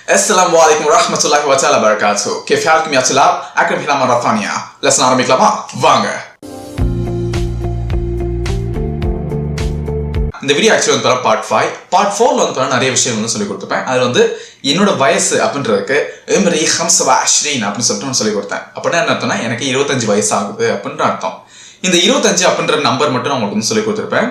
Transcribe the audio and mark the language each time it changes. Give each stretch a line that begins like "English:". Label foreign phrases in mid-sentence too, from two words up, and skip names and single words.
Arabic: السلام عليكم ورحمة الله وبركاته. كيف حالكم يا طلاب؟ أكرم هنا مرة ثانية. لسنا
Tamil: ஆரம்பிக்கலாமா? வாங்க. இந்த வீடியோ ஆக்சுவலி வந்து பார்ட் 5. பார்ட் 4ல வந்து நிறைய விஷயம் வந்து சொல்லி கொடுத்துப்பேன். அதுல வந்து என்னோட வயசு அப்படின்றதுக்கு இம்ரி 25 அப்படின்னு சொல்லிட்டு சொல்லி கொடுத்தேன். அப்படின்னா என்ன அர்த்தம்னா எனக்கு 25 வயசு ஆகுது அப்படின்ற அர்த்தம். இந்த 25 அப்படின்ற நம்பர் மட்டும் நான் உங்களுக்கு வந்து சொல்லி கொடுத்துருப்பேன்.